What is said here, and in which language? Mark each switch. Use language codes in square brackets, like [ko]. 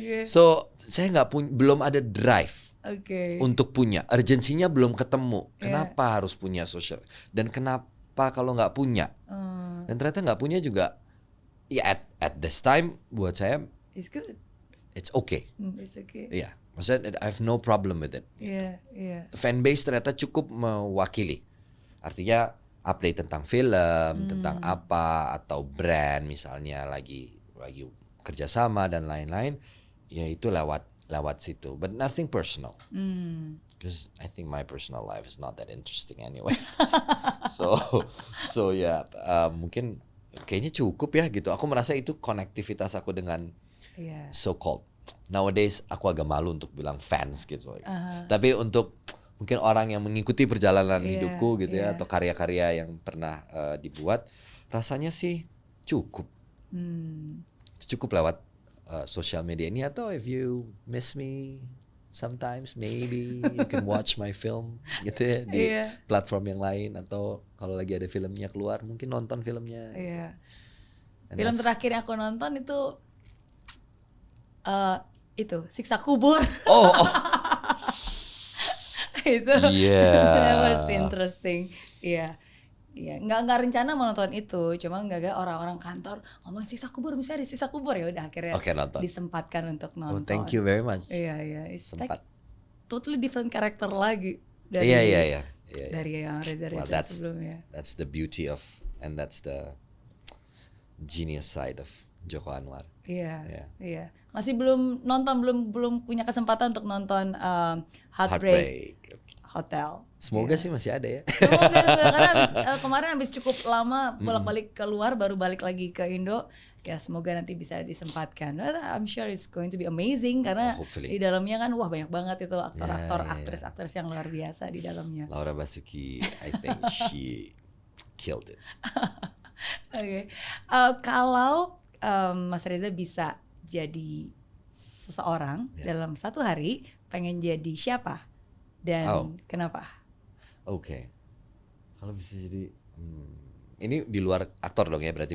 [id] So saya belum ada drive untuk punya, urgensinya belum ketemu. Kenapa harus punya social, dan kenapa kalau nggak punya, dan ternyata nggak punya juga ya [en] at this time [id] buat saya [en] it's good, it's okay. It's okay. [id] Iya, maksudnya [en] I have no problem with it. [id] Fanbase ternyata cukup mewakili, artinya update tentang film, tentang apa, atau brand misalnya lagi kerjasama dan lain-lain, ya itu lewat situ, [en] but nothing personal. Because I think my personal life is not that interesting anyway. [id] so ya mungkin kayaknya cukup ya gitu. Aku merasa itu konektivitas aku dengan [en] so called nowadays, [id] aku agak malu untuk bilang fans gitu. Tapi untuk mungkin orang yang mengikuti perjalanan hidupku gitu ya, atau karya-karya yang pernah dibuat, rasanya sih cukup. Cukup lewat social media ini, atau [en] if you miss me sometimes maybe you can watch my film [id] gitu ya di platform yang lain, atau kalau lagi ada filmnya keluar mungkin nonton filmnya. Film terakhir yang aku nonton itu Siksa Kubur. [en] Itu that was interesting. [id] Iya, nggak rencana mau nonton itu, cuma nggak orang-orang kantor ngomong Siksa Kubur, misalnya di Siksa Kubur, ya udah akhirnya disempatkan untuk nonton. [en] Thank you very much. [id] Iya, [en] it's like totally different [id] karakter lagi dari dari yang Reza sebelumnya. [en] That's the beauty of, and that's the genius side of Joko Anwar. [id] Iya. Masih belum nonton, belum punya kesempatan untuk nonton Heartbreak Hotel. Semoga sih masih ada ya. Semoga, karena kemarin habis cukup lama bolak-balik keluar, baru balik lagi ke Indo. Ya semoga nanti bisa disempatkan. [en] I'm sure it's going to be amazing, [id] karena di dalamnya kan wah banyak banget itu aktor-aktor, aktris-aktris yang luar biasa di dalamnya. [en] Laura Basuki, I think she killed it. [id] Oke. Kalau Mas Reza bisa jadi seseorang dalam satu hari, pengen jadi siapa dan kenapa? Oke. Kalau bisa jadi ini di luar aktor dong ya berarti